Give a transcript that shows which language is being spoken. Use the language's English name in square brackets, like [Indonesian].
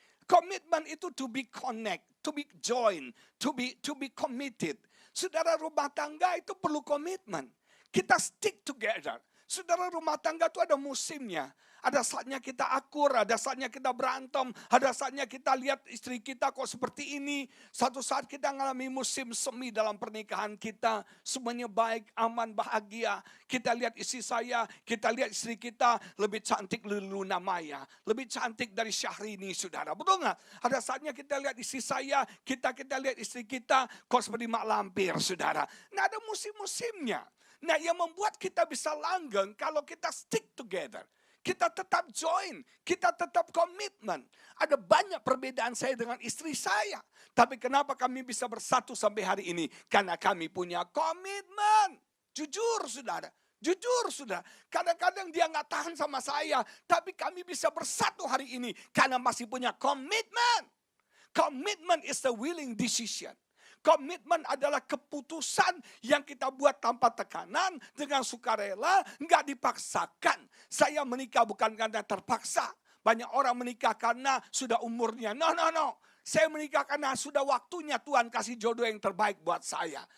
[Indonesian] Komitmen itu [English] to be connect, to be join, to be committed. [Indonesian] Saudara, rumah tangga itu perlu komitmen. Kita [English] stick together. [Indonesian] Saudara, rumah tangga itu ada musimnya. Ada saatnya kita akur, ada saatnya kita berantem, ada saatnya kita lihat istri kita kok seperti ini. Satu saat kita mengalami musim semi dalam pernikahan kita. Semuanya baik, aman, bahagia. Kita lihat istri saya, kita lihat istri kita lebih cantik dari Luna Maya. Lebih cantik dari Syahrini, saudara. Betul nggak? Ada saatnya kita lihat istri saya, kita lihat istri kita kok seperti mak lampir, saudara. Nah, ada musim-musimnya. Nah, yang membuat kita bisa langgeng kalau kita [English] stick together. [Indonesian] Kita tetap join, kita tetap komitmen. Ada banyak perbedaan saya dengan istri saya. Tapi kenapa kami bisa bersatu sampai hari ini? Karena kami punya komitmen. Jujur saudara, jujur saudara. Kadang-kadang dia nggak tahan sama saya. Tapi kami bisa bersatu hari ini karena masih punya komitmen. [English] Komitmen is the willing decision. [Indonesian] Komitmen adalah keputusan yang kita buat tanpa tekanan, dengan sukarela, nggak dipaksakan. Saya menikah bukan karena terpaksa. Banyak orang menikah karena sudah umurnya. No. Saya menikah karena sudah waktunya Tuhan kasih jodoh yang terbaik buat saya.